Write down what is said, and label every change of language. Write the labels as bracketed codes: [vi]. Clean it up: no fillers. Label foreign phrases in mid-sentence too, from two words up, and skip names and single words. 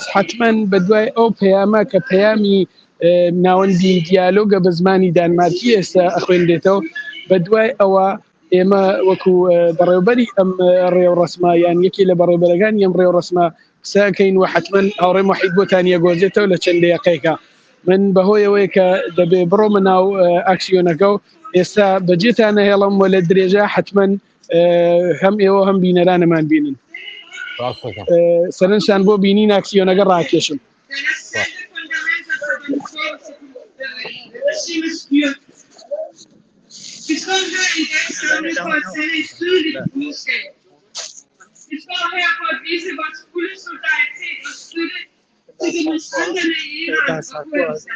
[ckb] حتمما بە دوای ئەو پەیامە کە پەیامی ناوەندی دیالۆگە بە زمانی دانمارکی ئێستا ئەخوێندێتەوە، بە دوای ئەوە ئێمە وەکو بەڕێوەبەری ئەم ڕێوڕسمە یان یەکی لە بەڕێوەبەرەکانی ئەم ڕێوڕسمە قسەکەین و حتمما هاوڕێ وحید بۆتان یەگۆزێتەوە لە چەند دقیقەیەکە. من بەهۆیەوەی کە دەبێ بڕۆمە ناو ئاکسیۆنەکە و ئێستا بەجێتان نەهێڵم و لە درێژە حتمما هەم ئێوە هەم بینەرانەمان بینن. سەرنجتان بۆ بینین ئاکسیۆنەکە ڕاکێشم. [da] Vi står her for at vise vores fulde solidaritet og støtte til demonstranterne i Iran og Kurdistan.